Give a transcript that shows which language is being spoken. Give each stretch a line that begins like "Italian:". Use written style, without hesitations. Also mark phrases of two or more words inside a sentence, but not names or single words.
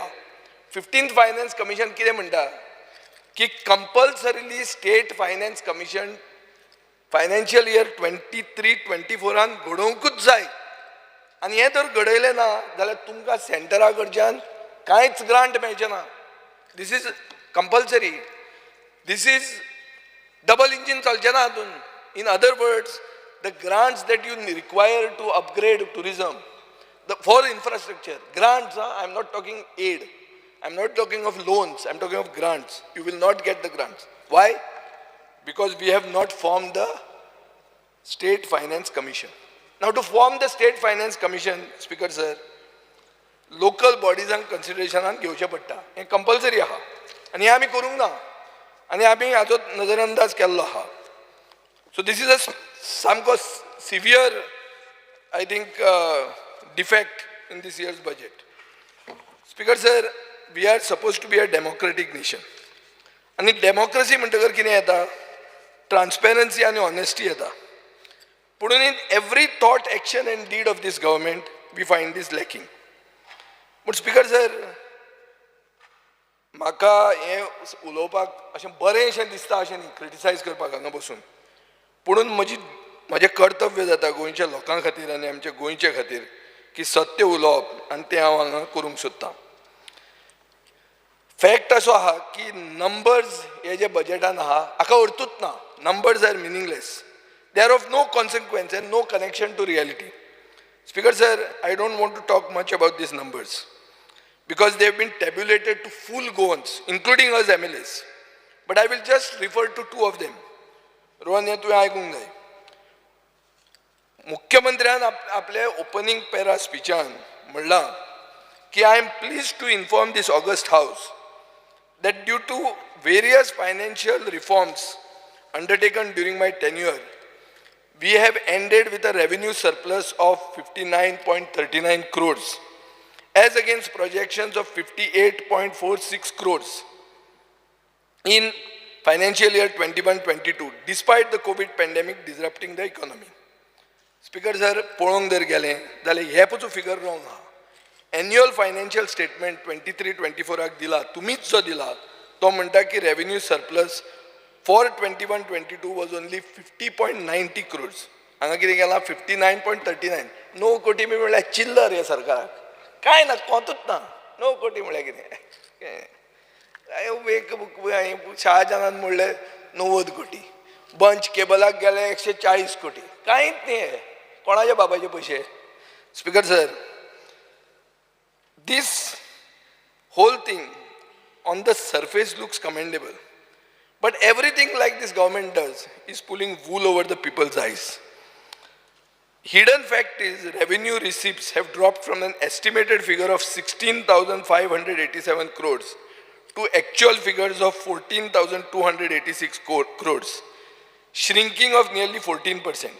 English: 15th Finance Commission
Konkani: कितें म्हणटा की
English: compulsorily State Finance Commission financial year 23-24
Konkani: घडोवंकूच जाय आनी हें जर घडयलें ना जाल्यार तुमकां सेंटरा कडच्यान कांयच ग्रांट मेळचें ना.
English: This is compulsory. This is double engine
Konkani: चलचें ना हातून.
English: In other words, the grants that you require to upgrade tourism for infrastructure, grants, I'm not talking aid, I'm not talking of loans, I'm talking of grants. You will not get the grants. Why? Because we have not formed the State Finance Commission. Now to form the State Finance Commission, Speaker sir, local bodies and consideration
Konkani: घेवचे पडटा. हें कंपल्सरी आहा आनी हें आमी करूंक ना आनी आमी हाचो नजरअंदाज केल्लो आहा.
English: So this is a सामको severe, I think, defect in this year's budget. Speaker sir, we are supposed to be a democratic nation. And democracy
Konkani: म्हणटकर कितें येता?
English: Transparency and honesty येता. But in every thought, action and deed of this government, we find this lacking. But Speaker sir,
Konkani: म्हाका हें उलोवपाक अशें बरेंशें दिसता अशें न्ही, क्रिटिसायज करपाक हांगा बसून. पुणून म्हजें कर्तव्य जाता गोंयच्या लोकां खातीर आनी आमच्या गोंयचे खातीर की सत्य उलोवप आनी तें हांव हांगा करूंक सोदतां. फॅक्ट असो आहा की नंबर्स हे जे बजेटान आहा हाका अर्थूच ना.
English: Numbers are meaningless. They are of no consequence and no connection to reality. Speaker sir, I don't want to talk much about these numbers because they have been tabulated to full Goans, including us MLAs. But I will just refer to two of them.
Konkani: रोहन, हे तुवें आयकूंक जाय. मुख्यमंत्र्यान आपले ओपनिंग पॅरा स्पिचान म्हणलां की
English: I am pleased to inform this august house that due to various financial reforms undertaken during my tenure, we have ended with a revenue surplus of 59.39 crores as against projections of 58.46 crores in financial year 21-22, despite the COVID pandemic disrupting the economy. Speaker sir,
Konkani: पळोवंक जर गेलें जाल्यार हे पचो
English: figure wrong
Konkani: आहा.
English: Annual Financial Statement 23-24
Konkani: दिला, तुमीच जो दिला तो म्हणटा की
English: revenue surplus for 21-22 was only 50.90 crores.
Konkani: हांगा कितें केलां 59.39. 9 कोटी म्हळ्यार चिल्लर हे सरकाराक. कांय ना, कोंतूच ना. 9 कोटी म्हळ्यार कितें? शहाजानान म्हणलें 90 कोटी. बंच केबलाक गेले 140 कोटी. कांयच न्ही हे. कोणाचे बाबाचे पयशे?
English: Speaker sir, this whole thing on the surface looks commendable, but everything like this government does is pulling wool over the people's eyes. Hidden fact is revenue receipts have dropped from an estimated figure of 16,587 crores to actual figures of 14,286 crores, shrinking of nearly 14%.